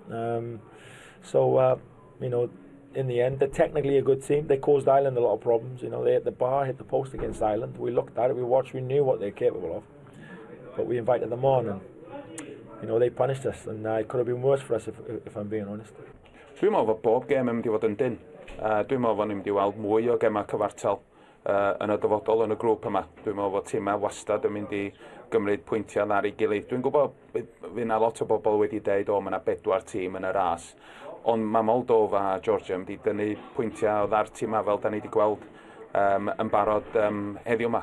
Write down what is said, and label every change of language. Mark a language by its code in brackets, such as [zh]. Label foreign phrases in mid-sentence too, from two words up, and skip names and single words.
[en] You know, in the end, they're technically a good team. They caused Ireland a lot of problems. You know, they hit the bar, hit the post against Ireland. We looked at it, we watched, we knew what they're capable of. But we invited them on, and you know, they punished us, and it could have been worse for us if I'm being honest. [cy] Dwi'n meddwl fod bob gêm yn mynd i fod yn dyn. Dwi'n meddwl fod ni'n mynd i weld mwy o gemau cyfartal yn y dyfodol yn y grŵp yma. Dwi'n meddwl fod tîmau wastad yn mynd i gymryd pwyntiau ar ei gilydd. Dwi'n gwybod fydd yna lot o bobl wedi dweud o, mae yna 4 tîm yn y ras. Ond mae Moldova a Georgia yn mynd i dynnu pwyntiau o'r tîmau fel da ni wedi gweld yn barod heddiw yma.